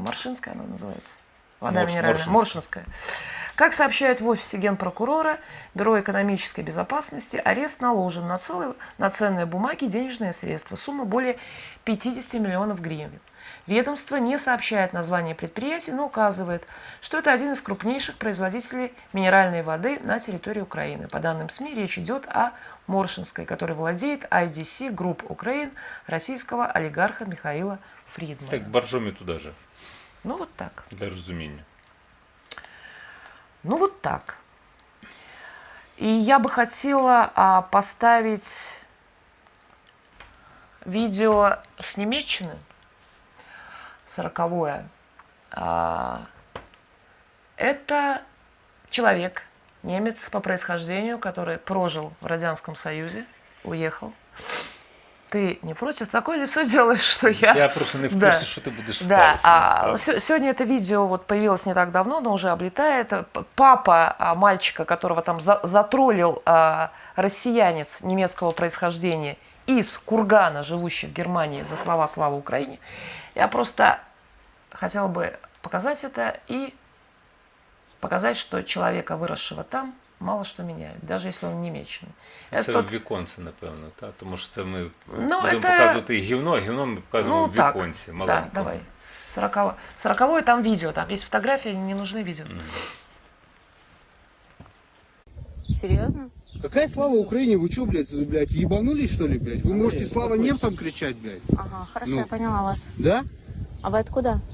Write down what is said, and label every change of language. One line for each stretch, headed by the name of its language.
Russian: Маршинская она называется? Вода минеральная. Моршинская. Как сообщают в офисе генпрокурора, Бюро экономической безопасности, арест наложен на ценные бумаги и денежные средства. Сумма более 50 миллионов гривен. Ведомство не сообщает название предприятия, но указывает, что это один из крупнейших производителей минеральной воды на территории Украины. По данным СМИ, речь идет о Моршинской, который владеет IDC Group Ukraine российского олигарха Михаила Фридмана. Так, боржомі туда же. Ну вот так.
Ukrainian: Для розуміння.
Russian: Ну вот так. И я бы хотела поставить видео с Немеччины, 40-е. Это человек, немец по происхождению, который прожил в Радянском Союзе, уехал. Ты не против? Такое лицо делаешь, что я... Я просто не в курсе, что ты будешь ставить. Да, сегодня это видео вот появилось не так давно, но уже облетает. Папа мальчика, которого там затроллил россиянец немецкого происхождения из Кургана, живущий в Германии, за слова «Слава Украине». Я просто хотела бы показать это и показать, что человека, выросшего там,
Ukrainian: мало що міняє, навіть якщо він німеччини. Це в віконці, напевно, так? Тому що це ми будемо показувати гівно, а гівно ми показуємо в віконці, маленькому. Так, давай.
Russian: 40-е там видео, там есть фотографии, не нужны видео. Серьезно? Какая слава Украине? Вы что, блядь, ебанулись, что ли, блядь? Вы можете слава немцам кричать, блядь? Ага, хорошо, я поняла вас. Да? А вы откуда?